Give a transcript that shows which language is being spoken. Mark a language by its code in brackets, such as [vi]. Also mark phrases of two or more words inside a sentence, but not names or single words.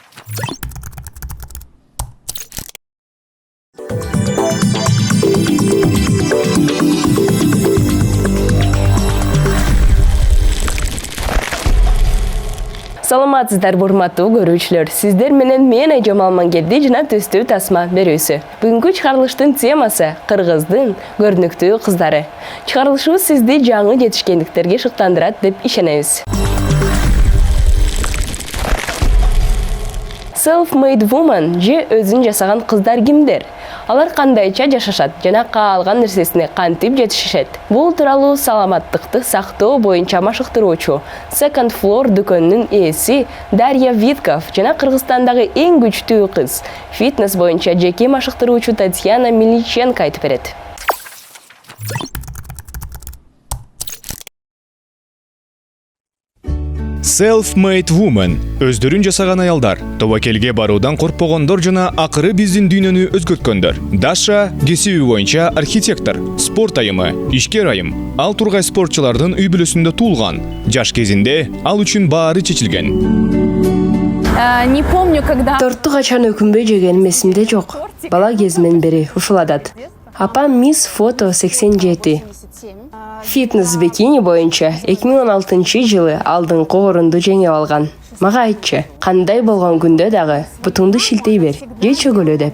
[ky] Саламатсыздар, урматтуу көрүүчүлөр. Сиздер менен мен Айжам Алмангелди жана төстүү тасма берүүсү. Бүгүнкү чыгарылыштын темасы Кыргыздын көрүнүктүү кыздары. Чыгарылышыбыз сизди жаңы жетишкендиктерге шыктандырат деп ишенебиз. [en] Self-made woman [ky] же өзүн жасаган кыздар кимдер? Алар кандайча жашашат жана каалган нерсесине кантип жетишишет? Бул тууралуу саламаттыкты сактоо боюнча машыктыруучу Second Floor дүкөнүнүн ээси Дарья Витков жана Кыргызстандагы эң күчтүү кыз, фитнес боюнча жеке машыктыруучу Татьяна Миличенко айтып берет. [en] Self-made woman – [ky] өздөрүн жасаган аялдар, тобокелге баруудан коркпогондор жана акыры биздин дүйнөнү өзгөрткөндөр. Даша кесиби боюнча архитектор, спорт айымы, ишкер айым. Ал тургай спортчулардын үй бүлөсүндө туулган. Жаш кезинде ал үчүн баары чечилген. [ru] Не помню, когда... [ky] Торту качан өкүнбөй жегеним эсимде жок. Бала кезимден бери ушул адат. Апам Мисс Фото 87. Фитнес бикини боюнча 2016-жылы алдыңкы орунду жеңип алган. Мага айтчы, кандай болгон күндө дагы бутуңду шилтей бер, же чөгөлө деп.